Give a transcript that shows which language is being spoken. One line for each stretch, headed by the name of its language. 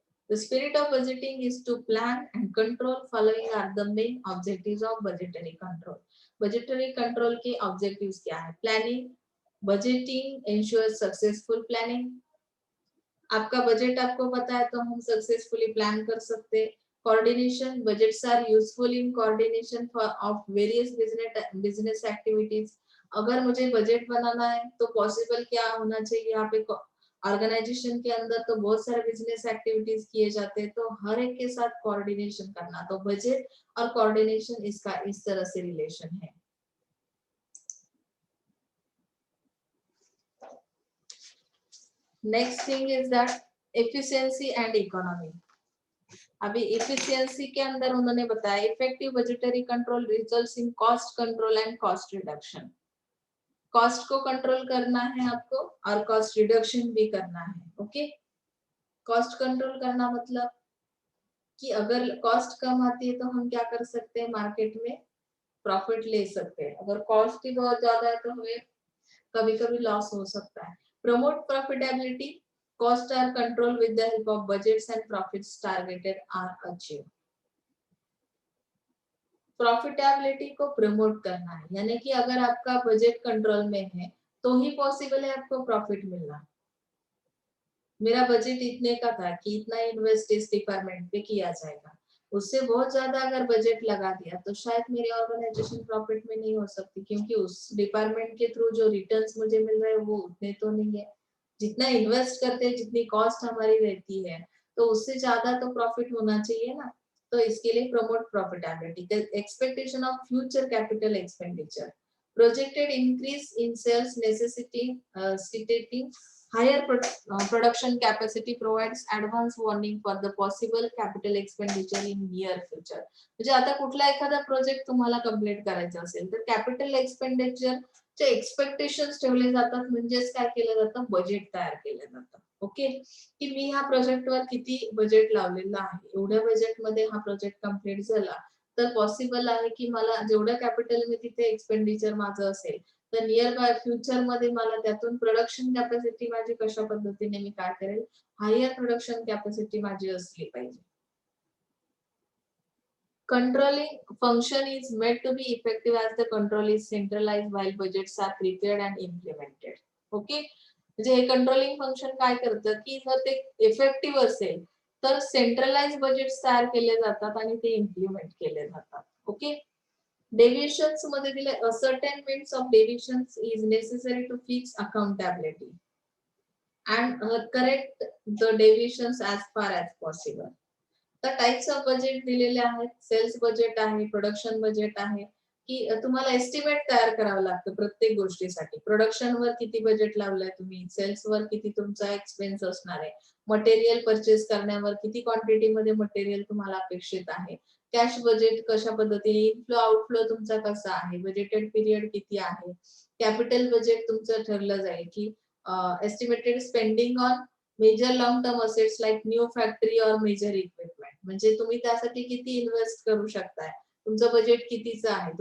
English: The spirit of budgeting is to plan and control. Following are the main objectives of budgetary control.
Hindi: Budgetary control के objectives क्या है?
English: Planning, budgeting ensures successful planning.
Hindi: आपका budget आपको पता है तो हम सक्सेसफुली प्लान कर सकते हैं।
English: Coordination, budgets are useful in coordination of various business activities.
Hindi: अगर मुझे बजट बनाना है तो पॉसिबल क्या होना चाहिए? यहाँ पे ऑर्गेनाइजेशन के अंदर तो बहुत सारे बिजनेस एक्टिविटीज किए जाते हैं, तो हर एक के साथ कोऑर्डिनेशन करना, तो बजट और कोऑर्डिनेशन इसका इस तरह से रिलेशन है।
English: Next thing is that efficiency and economy.
Hindi: अभी एफिशिएंसी के अंदर उन्होंने बताया
English: Effective budgetary control results in cost control and cost reduction.
Hindi: Cost को कंट्रोल करना है आपको और कॉस्ट रिडक्शन भी करना है। ओके, कॉस्ट कंट्रोल करना मतलब कि अगर कॉस्ट कम आती है तो हम क्या कर सकते हैं? मार्केट में प्रॉफिट ले सकते हैं। अगर कॉस्ट ही बहुत ज्यादा है तो हमें कभी कभी लॉस हो सकता है।
English: Promote profitability, costs are controlled with the help of budgets and profits targeted are achieved।
Hindi: Profitability को प्रमोट करना है, यानी कि अगर आपका बजट कंट्रोल में है तो ही पॉसिबल है आपको प्रॉफिट मिलना। मेरा बजट इतने का था कि इतना इन्वेस्ट इस डिपार्टमेंट पे किया जाएगा, उससे बहुत ज्यादा अगर बजट लगा दिया तो शायद मेरी ऑर्गेनाइजेशन प्रॉफिट में नहीं हो सकती, क्योंकि उस डिपार्टमेंट के थ्रू जो रिटर्न्स मुझे मिल रहे हैं वो उतने तो नहीं है। जितना इन्वेस्ट करते हैं, जितनी कॉस्ट हमारी रहती है, तो उससे ज्यादा तो प्रॉफिट होना चाहिए ना। तो इसके लिए
English: Promote profitability, expectation of future capital expenditure, projected increase in sales necessitating higher production capacity provides advance warning for the possible capital expenditure in near future।
Marathi: म्हणजे आता कुठला एखादा प्रोजेक्ट तुम्हाला कंप्लीट करायचा असेल तर कॅपिटल एक्सपेंडिचर चे एक्सपेक्टेशन्स ठेवले जातात, म्हणजेच काय केलं जातं? बजेट तयार केलं जातं। ओके, की मी ह्या प्रोजेक्टवर किती बजेट लावलेलं आहे, एवढ्या बजेट मध्ये हा प्रोजेक्ट कंप्लीट झाला तर पॉसिबल आहे की मला जेवढं कॅपिटल मी तिथे एक्सपेंडिचर माझं असेल तर नियर बाय फ्युचर मध्ये मला त्यातून प्रोडक्शन कॅपॅसिटी माझी कशा पद्धतीने मी काय करेल, हायर प्रोडक्शन कॅपॅसिटी माझी असली पाहिजे.
English: Controlling function is made to be effective as the control is centralized while budgets are prepared and implemented.
Marathi: Okay, म्हणजे हे कंट्रोलिंग फंक्शन काय करतं की जर ते इफेक्टिव्ह असेल तर सेंट्रलाइज बजेट तयार केले जातात आणि ते इम्प्लिमेंट केले जातात.
English: okay,
Marathi: डेव्हिएशन्स मध्ये दिले
English: ascertainments of deviations is necessary to fix accountability and correct the deviations as far as possible.
Marathi: तर टाइप्स ऑफ बजेट दिलेले आहेत. सेल्स बजेट आहे, प्रोडक्शन बजेट आहे, की तुम्हाला एस्टिमेट तयार करावं लागतं प्रत्येक गोष्टीसाठी. प्रोडक्शनवर किती बजेट लावलंय तुम्ही, सेल्सवर किती तुमचा एक्सपेन्स असणार आहे, मटेरियल परचेस करण्यावर किती क्वांटिटीमध्ये मटेरियल तुम्हाला अपेक्षित आहे, कॅश बजेट कशा पद्धतीने, इनफ्लो आउटफ्लो तुमचा कसा आहे, बजेटेड पिरियड किती आहे, कॅपिटल बजेट तुमचं ठरलं जाईल की
English: estimated spending on major long term assets like new factory और major equipment,
Marathi: म्हणजे तुम्ही त्यासाठी किती इन्व्हेस्ट करू शकताय, तुमचं बजेट कितीचं आहे.